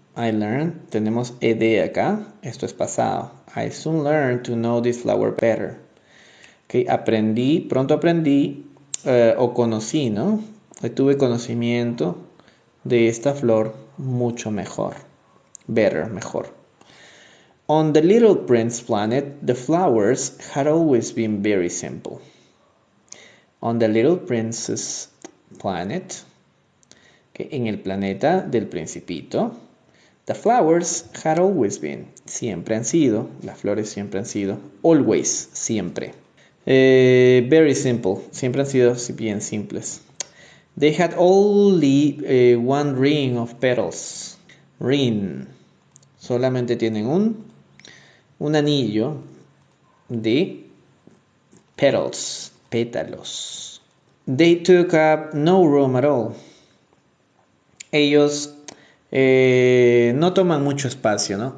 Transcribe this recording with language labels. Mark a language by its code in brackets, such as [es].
[en] I learned, [es] tenemos ed acá, esto es pasado. [en] I soon learned to know this flower better. [es] Okay, aprendí, pronto aprendí o conocí, ¿no? Tuve conocimiento de esta flor mucho mejor. [en] Better, mejor. On the Little Prince planet, the flowers had always been very simple. On the Little Prince's planet, okay, [es] en el planeta del Principito, [en] the flowers had always been. [es] Siempre han sido. Las flores siempre han sido. Always. Siempre. [en] Very simple. [es] Siempre han sido bien simples. [en] They had only one ring of petals. [es] Ring. Solamente tienen un anillo de petals. Pétalos. [en] They took up no room at all. [es] Ellos no toman mucho espacio, ¿no?